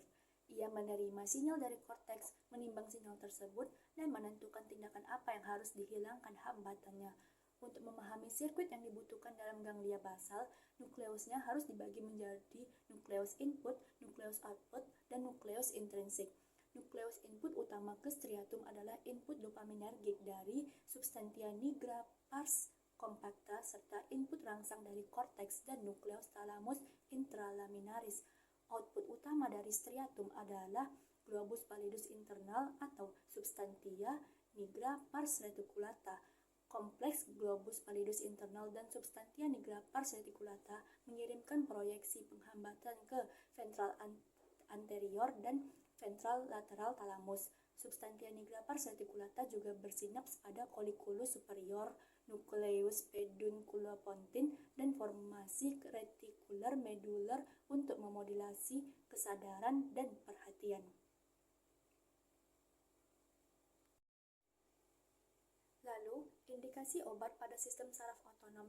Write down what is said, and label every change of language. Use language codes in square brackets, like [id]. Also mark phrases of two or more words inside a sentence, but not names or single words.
[id] Ia menerima sinyal dari korteks, menimbang sinyal tersebut, dan menentukan tindakan apa yang harus dihilangkan hambatannya. Untuk memahami sirkuit yang dibutuhkan dalam ganglia basal, nukleusnya harus dibagi menjadi nukleus input, nukleus output, dan nukleus intrinsik. Nukleus input utama ke striatum adalah input dopaminergik dari substantia nigra pars compacta serta input rangsang dari korteks dan nukleus thalamus intralaminaris. Output utama dari striatum adalah globus pallidus internal atau substantia nigra pars reticulata. Kompleks globus pallidus internal dan substantia nigra pars reticulata mengirimkan proyeksi penghambatan ke ventral anterior dan ventral lateral talamus. Substantia nigra pars reticulata juga bersinaps pada colliculus superior, nucleus pedunculopontine, dan formasi retikular medular untuk memodulasi kesadaran dan perhatian. Lalu, indikasi obat pada sistem saraf otonom.